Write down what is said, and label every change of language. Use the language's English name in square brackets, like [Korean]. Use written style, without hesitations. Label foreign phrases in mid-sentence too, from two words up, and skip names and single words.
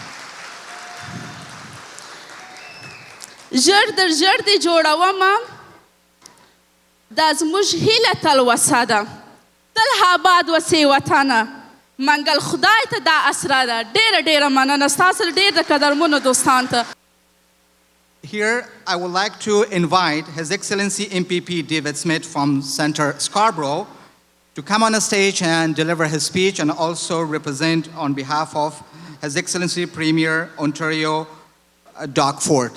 [Pashto] ژر تر ژر دې جوړومه دا زموږ هیله تلوسه ده تل آباد وسې وطنه منګل خدای ته دا اسره ده ډېره مننه ستاسو ډېر د قدرمنو دوستانو ته [English] Here, I would like to invite His Excellency MPP David Smith from Center Scarborough to come on the stage and deliver his speech and also represent on behalf of His Excellency Premier Ontario Doug Ford.